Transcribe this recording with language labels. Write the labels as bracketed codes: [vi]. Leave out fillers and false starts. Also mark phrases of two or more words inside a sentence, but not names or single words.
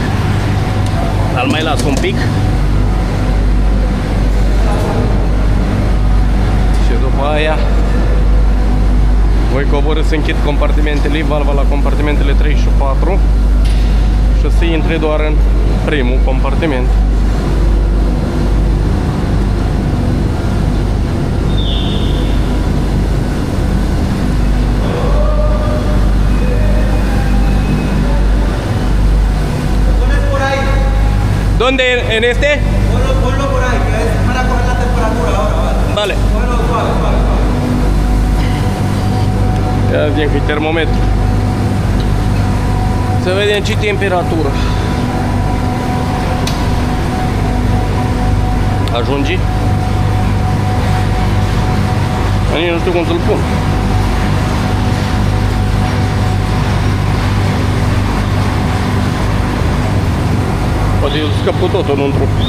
[ro] Dar mai las un pic. Și după aia voi coborî să închid compartimentele, valva la compartimentele 3 și 4 și să intre doar în primul compartiment. [es] ¿Dónde? ¿En este? Ponlo por ahí, que es para coger la temperatura ahora, ¿vale? Vale. Ponlo suave, suave, suave. [ro] Ia vedem că e termometru. Să vedem ce temperatură. Ajunge? Nici nu știu cum să-l pun. Poate eu scap cu totul înăuntru.